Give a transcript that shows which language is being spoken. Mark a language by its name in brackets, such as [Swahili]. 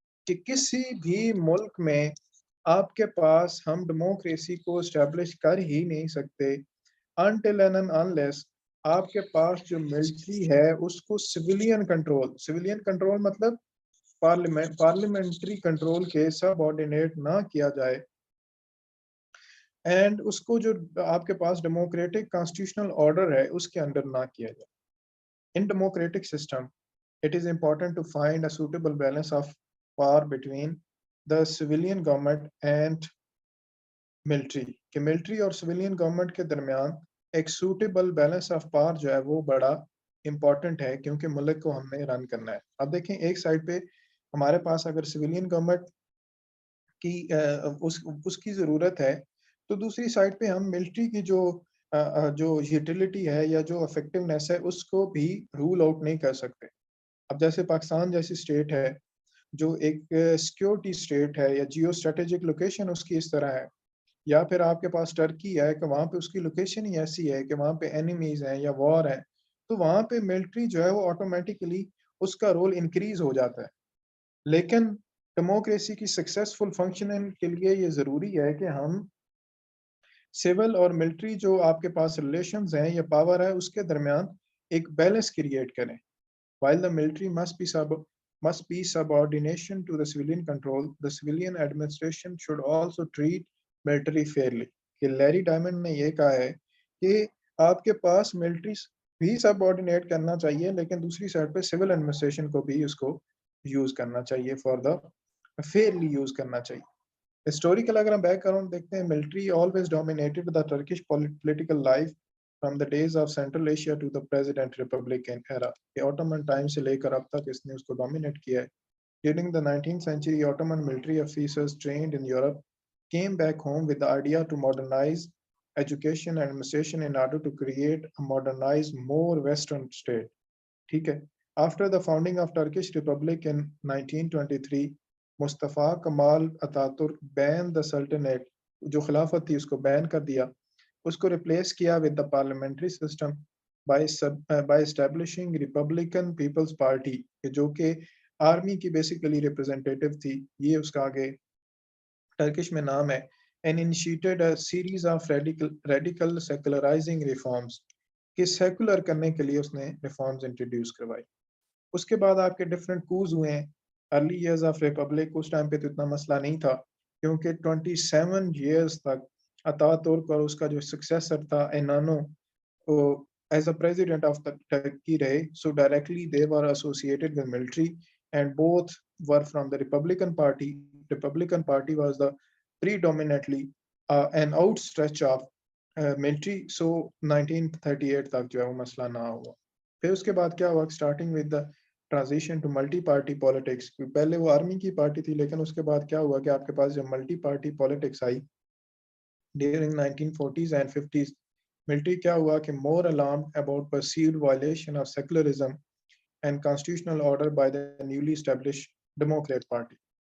[Urdu] کہ کسی بھی ملک میں آپ کے پاس ہم ڈیموکریسی کو اسٹیبلش کر ہی نہیں سکتے [English] until and unless [Urdu] آپ کے پاس جو ملٹری ہے اس کو سویلین کنٹرول مطلب پارلیمنٹری کنٹرول کے سب آرڈینیٹ نہ کیا جائے، اینڈ اس کو جو آپ کے پاس ڈیموکریٹک کانسٹیٹیوشنل آرڈر ہے اس کے انڈر نہ کیا جائے. [English] In democratic system it is important to find a suitable balance of power between the civilian government and military. [Urdu] کہ military اور civilian government کے درمیان ایک [English] suitable balance of power [Urdu] جو ہے وہ بڑا important ہے، کیونکہ ملک کو ہم نے رن کرنا ہے. اب دیکھیں ایک سائڈ پہ ہمارے پاس اگر civilian government کی اس کی ضرورت ہے، تو دوسری سائڈ پہ ہم ملٹری کی جو یوٹیلیٹی ہے یا جو افیکٹونیس ہے اس کو بھی رول آؤٹ نہیں کر سکتے. اب جیسے پاکستان جیسی اسٹیٹ ہے جو ایک سیکیورٹی اسٹیٹ ہے یا جیو اسٹریٹجک لوکیشن اس کی اس طرح ہے، یا پھر آپ کے پاس ٹرکی ہے کہ وہاں پہ اس کی لوکیشن ہی ایسی ہے کہ وہاں پہ اینیمیز ہیں یا وار ہے، تو وہاں پہ ملٹری جو ہے وہ آٹومیٹیکلی اس کا رول انکریز ہو جاتا ہے. لیکن ڈیموکریسی کی سکسیسفل فنکشننگ کے لیے یہ ضروری ہے کہ ہم سول اور ملٹری جو آپ کے پاس ریلیشنز ہیں یا پاور ہے اس کے درمیان ایک بیلنس کریٹ کریں. [English] While the military must be subordination to the civilian control, the civilian administration should also treat military fairly. [Urdu] کہ لیری ڈائمنڈ نے یہ کہا ہے کہ آپ کے پاس ملٹری بھی سبارڈینیٹ کرنا چاہیے، لیکن دوسری سائڈ پہ سول ایڈمنسٹریشن کو بھی اس کو یوز کرنا چاہیے، فار دا فیئرلی یوز کرنا چاہیے. ہسٹوریکل اگر ہم بیک گراؤنڈ دیکھتے ہیں، [English] Military always dominated the Turkish political life from the days of Central Asia to the present Republican era. [Urdu] کہ Ottoman time سے لے کر اب تک اس نے اس کو dominate کیا ہے. [English] During the 19th century, Ottoman military officers trained in Europe came back home with the idea to modernize education and administration in order to create a modernized, more Western state. [Urdu] ٹھیک ہے. [English] After the founding of Turkish Republic in 1923, Mustafa Kemal Atatürk banned the Sultanate, [Urdu] جو خلافت تھی اس کو بین کر دیا، اس کو replace کیا [English] with the parliamentary system by establishing Republican People's Party، [Urdu] جو کہ آرمی کی بیسیکلی ریپرزینٹیٹیو تھی، یہ اس کا آگے ٹرکش میں نام ہے. [English] and initiated a series of radical secularizing reforms، [Urdu] کہ سیکولر کرنے کے لیے اس نے ریفارمز انٹروڈیوس کروائی. اس کے بعد آپ کے ڈفرینٹ کوز ہوئے ہیں. Early years of republic, اس time پہ تو اتنا مسئلہ نہیں تھا کیونکہ 27 ایئرز تک اتاتورک اور اس کا جو سکسیسر تھا اینانو as a president of Turkey رہے. [English] So directly they were associated with military and both were from the Republican party. Republican party was the predominantly an outstretch of military. [Urdu] So 1938 تک جو ہے وہ مسئلہ نہ ہوا. پھر اس کے بعد کیا ہوا، [English] Starting with the transition to multi party politics. [Urdu] پہلے وہ آرمی کی پارٹی تھی، لیکن اس کے بعد کیا ہوا کہ آپ کے پاس جب multi party politics I [English] during 1940s and 50s، [Urdu] military کیا ہوا کہ [English] more alarmed about perceived violation of secularism and constitutional order by the newly established Democrat Party.